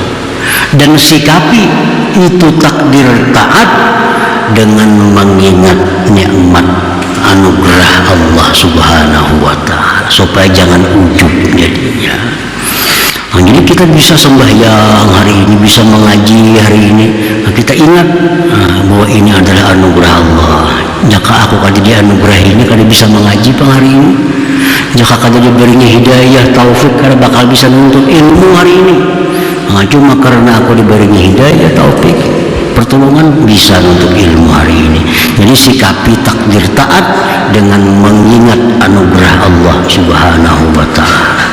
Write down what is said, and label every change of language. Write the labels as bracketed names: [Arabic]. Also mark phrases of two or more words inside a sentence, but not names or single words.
[Indonesian] Dan sikapi itu takdir taat dengan mengingat nikmat anugerah Allah [Arabic] سبحانه وتعالى, [Indonesian] supaya jangan ujub jadinya. Nah, jadi kita bisa sembahyang hari ini, bisa mengaji hari ini. Nah, kita ingat bahwa ini adalah anugerah Allah. [Banjar] Jika aku kada dianugerah ini, kada bisa mengaji pang hari ini. Jika kada diberinya hidayah, taufik, kada bakal bisa menuntut ilmu hari ini. [Indonesian] Nah, cuma karena aku diberinya hidayah, taufik, pertolongan, bisa untuk ilmu hari ini. Jadi sikapi takdir taat dengan mengingat anugerah Allah [Arabic] سبحانه وتعالى.